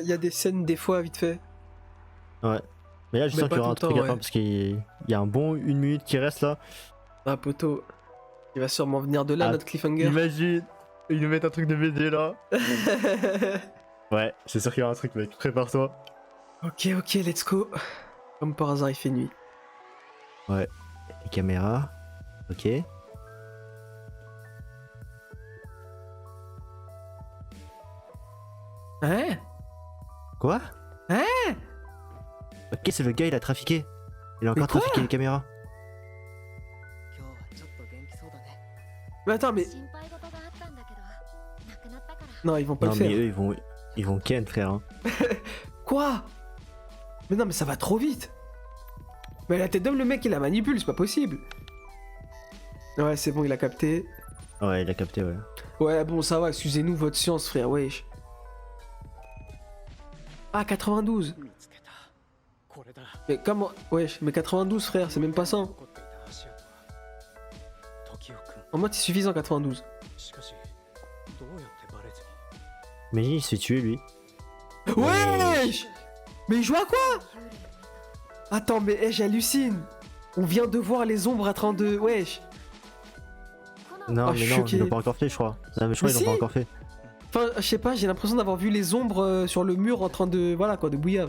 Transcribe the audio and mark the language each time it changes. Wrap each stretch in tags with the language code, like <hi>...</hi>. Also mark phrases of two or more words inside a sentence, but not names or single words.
<fr>il y a des scènes, des fois, vite fait. Ouais. Mais là, je Mais sens qu'il y pas aura un tout le truc à temps, la fin ouais. parce qu'il y a un bon 1 minute qui reste là. Ah, poteau. Il va sûrement venir de là, Ah, notre cliffhanger. Imagine, ils nous mettent un truc de BD là. Ouais, c'est sûr qu'il y aura un truc, mec. Prépare-toi.</fr> <en>Ok, let's go.</en> <fr>Comme par hasard, il fait nuit. Les caméras. Ok. Hein? Quoi? Hein? Ok, c'est le gars, il a trafiqué. Il a Mais encore quoi? trafiqué les caméras.</fr> <ja>今日はちょっと元気そうだね</ja> <fr>Mais attends, mais.</fr> <ja>心配事があったんだけどなくなったから</ja> <fr>Non, ils vont pas Non, le mais faire. eux, ils vont ken, frère. Hein. Quoi? Mais non, mais ça va trop vite. Mais la tête d'homme, le mec, il la manipule, c'est pas possible. Ouais, c'est bon, il a capté. Ouais, il a capté, ouais. Ouais, bon, ça va, excusez-nous votre science, frère, wesh. Ah, 92.</fr> <ja>見つけたこれだ</ja> <fr>Mais comment... Wesh, mais 92, frère, c'est même pas 100.</fr> <ja>残っていた足跡は時雄くん</ja> <fr>En mode, c'est suffisant, 92.</fr> <ja>しかしどうやってバレずに</ja> <fr>Mais il se fait tuer, lui. Wesh. Mais il joue à quoi? Attends, mais j'hallucine. On vient de voir les ombres à 32, wesh. Non, Oh, mais je suis non, choqué. ils l'ont pas encore fait, je crois. Non, mais je crois Mais qu'ils l'ont pas si. encore fait. Enfin, je sais pas, j'ai l'impression d'avoir vu les ombres sur le mur en train de... Voilà, quoi, de bouillave.</fr>